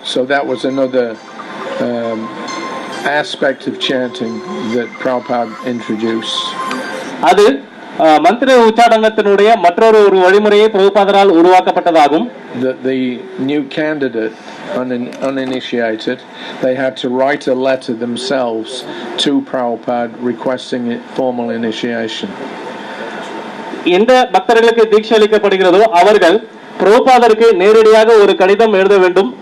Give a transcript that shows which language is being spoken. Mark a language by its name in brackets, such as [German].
[English] So that was another aspect of chanting that Prabhupada introduced. [Tamil] அது மந்திர உச்சாடனத்தினுடைய மற்றொரு ஒரு வழிமுறையை பிரபுபாதரால் உருவாக்கப்பட்டதாகும். [English] The new candidate, uninitiated, they had to write a letter themselves to Prabhupada requesting formal initiation. [Tamil] எந்த பக்தர்களுக்கு தீட்சை அளிக்கப்படுகிறதோ அவர்கள் பிரபுபாதருக்கு நேரடியாக ஒரு கடிதம் எழுத வேண்டும்.